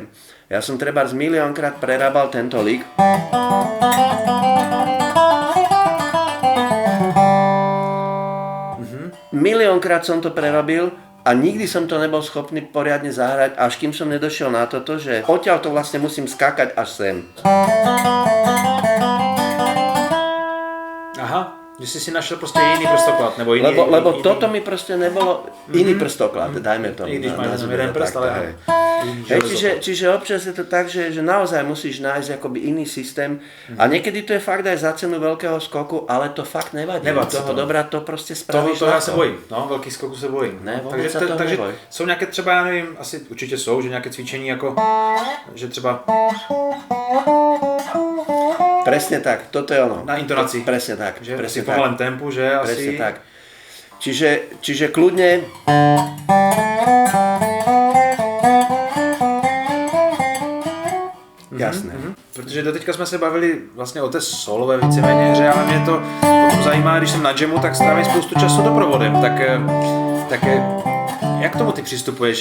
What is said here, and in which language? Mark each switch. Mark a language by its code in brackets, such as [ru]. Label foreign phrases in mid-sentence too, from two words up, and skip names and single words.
[sk] Ja som trebárs miliónkrát prerábal tento lick. Miliónkrát som to prerobil a nikdy som to nebol schopný poriadne zahrať, až kým som nedošiel na toto, že odtiaľ to vlastne musím skákať až sem. Aha. [cs] Že si našel prostě jiný prstoklad, nebo jiný... [sk] Lebo toto mi prostě nebolo iný prstoklad, dajme tomu. [cs] I když máš jeden prst, ale... [sk] Čiže občas je to tak, že naozaj musíš nájsť akoby iný systém a niekedy to je fakt aj za cenu veľkého skoku, ale to fakt nevadí. Toho dobra to prostě spravíš. [cs] Toho já se bojím, no, velký skoku se bojím. Ne, takže jsou nějaké třeba, já nevím, asi určitě jsou, že nějaké cvičení jako, že třeba... [sk] Presne tak, toto je ono. [cs] Na intonaci. [sk] Presne tak. [cs] Že [sk] presne [cs] v pomalém tempu, že asi... [sk] Presne tak. Čiže kľudne... [cs] Jasné. Protože doteďka jsme se bavili vlastně o té solové víceméně hře, ale mě to potom zajímá, když jsem na jamu, tak strávím spoustu času doprovodem, tak jak k tomu ty přistupuješ?